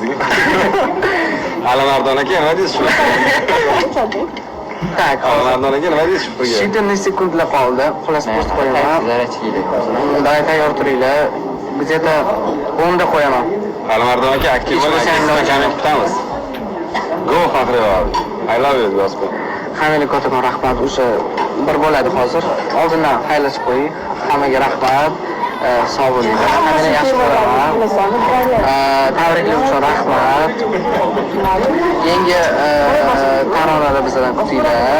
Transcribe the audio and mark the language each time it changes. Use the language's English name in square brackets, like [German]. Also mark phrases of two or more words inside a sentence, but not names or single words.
[Uzbek] Alimardon aka nima deysiz shuna? [Russian] Так, [Uzbek] Alimardon aka nima deysiz shu? shirinli sekundlar qoldi. Xullas post qo'yaman. Zarachiydi. Undan tayyor turinglar. Bizda 10 da qo'yaman. Alimardon aka aktiv bo'ling, komment kutamiz. [English] Go Faxriyor. I love you gospel. [Uzbek] Hammaga kattakon rahmat. O'sha bir bo'ladi hozir. Oldindan xayrlashib qo'ying. Hammaga rahmat. Sog' bo'linglar. Hammaga yaxshi ko'raman. Tabriklar uchun rahmat. Yangi taronalar bizdan kutinglar.